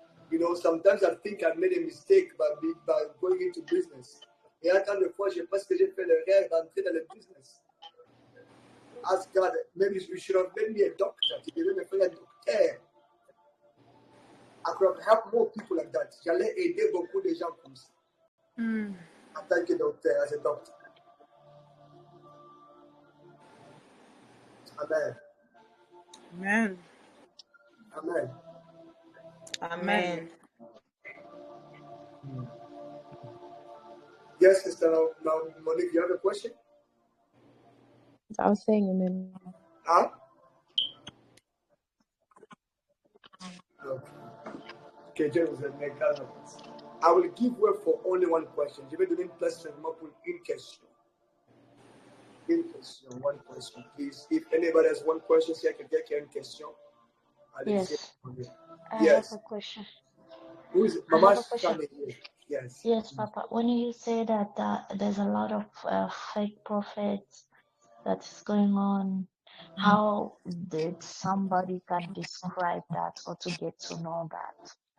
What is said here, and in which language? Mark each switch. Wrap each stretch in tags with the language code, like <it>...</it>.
<en>You know, sometimes I think I made a mistake by going into business.</en> <fr>Et à tant de fois, je pense que j'ai fait l'erreur d'entrer dans le business.</fr> <en>Ask God, maybe you should have made me a doctor.</en> <fr>Tu devais me faire un docteur.</fr> <en>I could have helped more people like that.</en> <fr>J'allais aider beaucoup de gens comme ça. En tant que docteur,</fr> <en>as a doctor. Amen. Amen. Amen. Amen. Yes, Sister Monique, you have a question? I was saying amen. Huh?</en> <fr>Que Dieu vous aime.</fr> <en>I will give way for only one question.</en> <fr>Je vais donner une place seulement pour une question. Une question,</fr> <en>one question, please. If anybody has one question,</en> <fr>si quelqu'un qui a une question, allez-y.</fr> <en>Yes, I Yes. have a question. Who is I Mama have a question. Shani here? Yes. Yes, Papa. When you say that there's a lot of fake prophets that is going on, how did somebody can describe that or to get to know that?</en>